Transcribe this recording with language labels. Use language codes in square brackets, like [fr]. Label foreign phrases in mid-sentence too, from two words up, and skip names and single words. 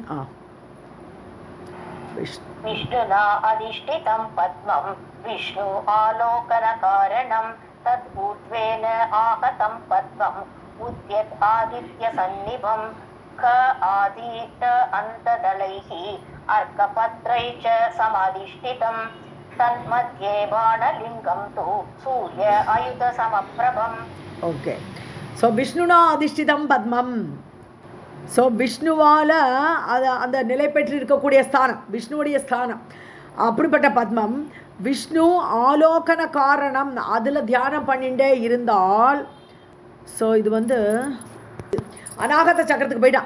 [sa] विष्णुना अधिष्ठितं पद्मं विष्णु आलोकनकारणं तद्ऊर्ध्वेन आहतं पद्मम् उद्यत् आदित्यसन्निभं क आदित अन्तदलैः अर्कपत्रैः च समाधिष्ठितं तन्मध्ये बाणलिङ्गं तु सूर्य आयुधसमप्रभम्. [en] OK, so [sa] विष्णुना अधिष्ठितं पद्मम्. [ta] ஸோ விஷ்ணுவால் அந்த நிலை பெற்று இருக்கக்கூடிய ஸ்தானம் விஷ்ணுவுடைய ஸ்தானம். அப்படிப்பட்ட பத்மம் [sa] विष्णु आलोकन कारणम् [ta] அதில் தியானம் பண்ணிகிட்டே இருந்தால். ஸோ இது வந்து அநாகத சக்கரத்துக்கு போயிட்டான்.